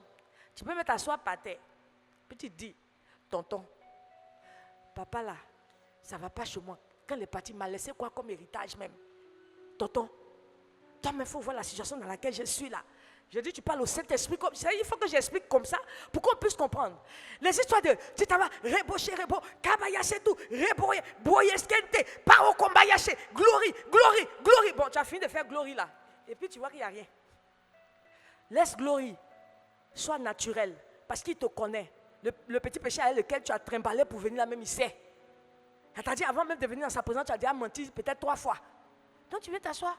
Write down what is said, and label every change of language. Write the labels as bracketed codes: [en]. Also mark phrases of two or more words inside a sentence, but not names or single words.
[fr] Tu peux même t'asseoir par terre. Puis tu dis, tonton, papa là, ça ne va pas chez moi. Quand il est parti, il m'a laissé quoi comme héritage même? Tonton, toi-même, il faut voir la situation dans laquelle je suis là. Je dis, tu parles au Saint-Esprit comme ça. Il faut que j'explique comme ça pour qu'on puisse comprendre. Les histoires de, tu t'en vas, rebocher, kabayaché tout, reboyer, boyeskente, paro kombayaché, [en] glory, glory, glory. [fr] Bon, tu as fini de faire glory là. Et puis tu vois qu'il n'y a rien. Laisse glory, sois naturel, parce qu'il te connaît. Le petit péché avec lequel tu as trimballé pour venir là même, il sait. Elle t'a dit, avant même de venir dans sa présence, tu as déjà menti peut-être 3 fois. Donc tu viens t'asseoir.